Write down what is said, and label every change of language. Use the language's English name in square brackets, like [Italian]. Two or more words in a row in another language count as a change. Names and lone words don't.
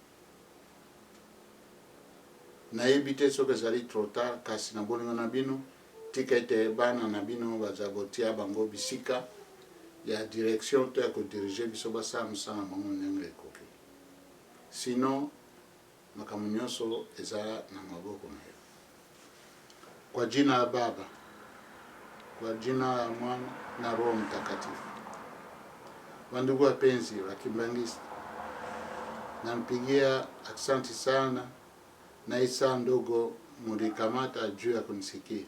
[Lingala] Na ebite soke zali [French] trop tard [Lingala] kasi na bolingo na bino. Tika ete bana na bino bazabotia bango bisika. Ya direction to ya kodirige biso basa musana bango ndenge ekoki. Sinon makambo nyonso eza na maboko na yo. [Swahili] Kwa jina la Baba, kwa jina la Mwana na Roho Mtakatifu. Wandugu wapenzi wa Kimbangiste, nampigia aksanti sana na isa ndogo mulikamata juu ya kunisikia.